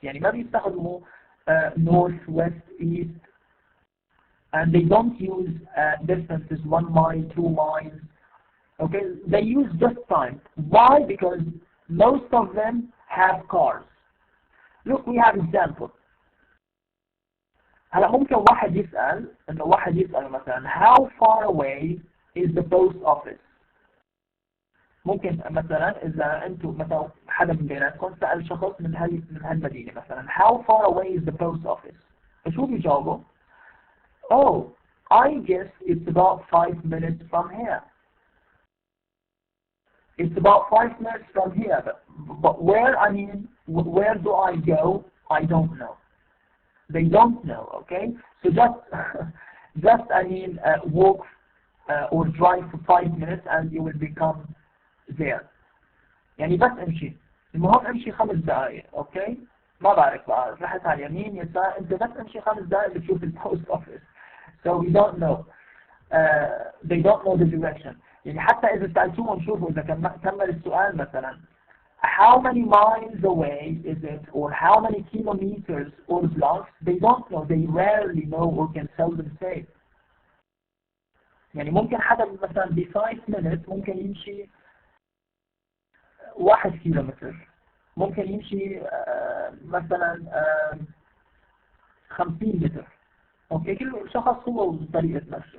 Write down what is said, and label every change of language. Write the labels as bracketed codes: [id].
[ar] يعني ما بيستخدموا [en] north, west, east, and they don't use distances 1 mile, 2 miles. Okay, they use just time. Why? Because most of them have cars. Look, we have example. [ar] هلا ممكن واحد يسأل إنه واحد يسأل مثلا [en] how far away is the post office؟ [ar] ممكن مثلا إذا أنتم مثلا حدا من بيناتكم سأل شخص من هالمدينة مثلا how far away is the post office؟ فشو بيجاوبوا؟ [en] Oh, I guess it's about 5 minutes from here. It's about 5 minutes from here, but where, I mean, where do I go? I don't know. They don't know, okay? So just I mean, walk or drive for 5 minutes and you will become there. [ar] يعني بس امشي. المهم امشي 5 دقائق, okay? ما بعرف بقى رحت على اليمين يسار, انت بس امشي 5 دقائق بتشوف البوست اوفيس. [en] So we don't know. They don't know the direction. [ar] يعني حتى إذا سألتوهم شوفوا إذا كمل السؤال مثلا [en] how many miles away is it or how many kilometers or blocks, they don't know, they rarely know or can seldom say. [ar] يعني ممكن حدا مثلا ب 5 minutes ممكن يمشي 1 كيلومتر, ممكن يمشي مثلا 50 متر. اوكي كل شخص هو وطريقة مشي.